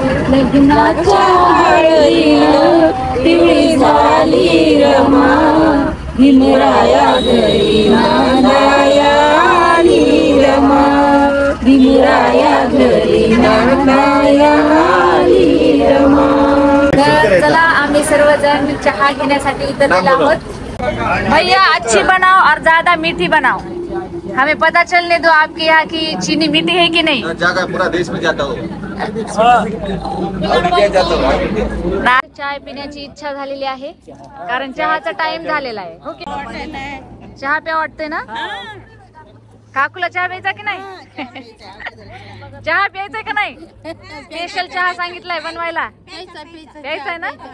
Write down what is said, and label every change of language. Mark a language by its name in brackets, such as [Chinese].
[Marathi] लग्नाच्या हळदीला पिवळी झाली रमा, भीमराया घरी नांदाया आली रमा, भीमराया घरी नांदाया आली रमा. तर चला आम्ही सर्वजण चहा घेण्यासाठी उतरलेलो आहोत. [Hindi] भैया अच्छी बनाओ और ज्यादा मीठी बनाओ. हमें पता चलने दो आपके यहाँ की चीनी मीठी है कि नहीं. जागा पूरा देश में जाता हो. [Marathi] चाय पिण्याची इच्छा झालेली आहे कारण चहाचा टाइम झालेला आहे. ओके चहा प्या वाटतंय ना. काकूला चहा प्यायचा की नाही. चहा प्यायचा का नाही. स्पेशल चहा सांगितलाय बनवायला. प्यायचा ना.